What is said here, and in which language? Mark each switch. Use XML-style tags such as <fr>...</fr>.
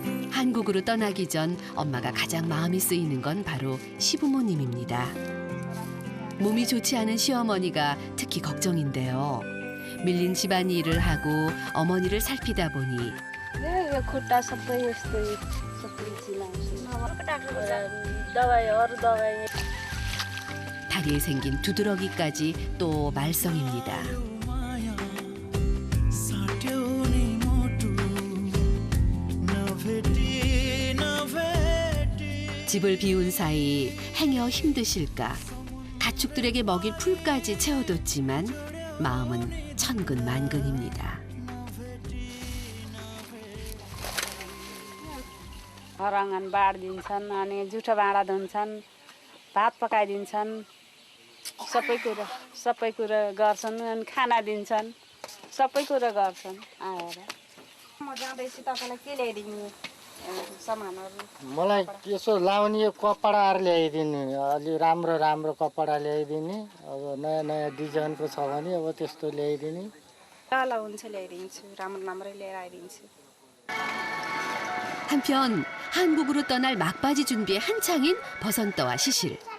<ko>한국으로 떠나기 전 엄마가 가장 마음이 쓰이는 건 바로 시부모님입니다. 몸이 좋지 않은 시어머니가 특히 걱정인데요. 밀린 집안일을 하고 어머니를 살피다 보니</ko> <ne>खुट्टा सबै यस्तै सबै दबाई अरू दबाई</ne> <ko>다리에 생긴 두드러기까지 또 말썽입니다. 집을 비운 사이 행여 힘드실까 가축들에게 먹일 풀까지 채워뒀지만 마음은 천근만근입니다.</ko> <ne>हराङ्गन बाँडिदिन्छन् अनि जुठो भाँडा धुन्छन् भात पकाइदिन्छन् सबै कुरो गर्छन् अनि खाना दिन्छन् सबै कुरो गर्छन् आएर म जाँदैछु तपाईँलाई के ल्याइदिनु सामानहरू मलाई यसो लाउने कपडाहरू ल्याइदिने अलि राम्रो राम्रो कपडा ल्याइदिने अब नयाँ नयाँ डिजाइनको छ भने अब त्यस्तो ल्याइदिने ल हुन्छ ल्याइदिन्छु राम्रै लिएर आइदिन्छु</ne> <ko>한편 한국으로 떠날 막바지 준비에 한창인 버선떠와 시실.</ko>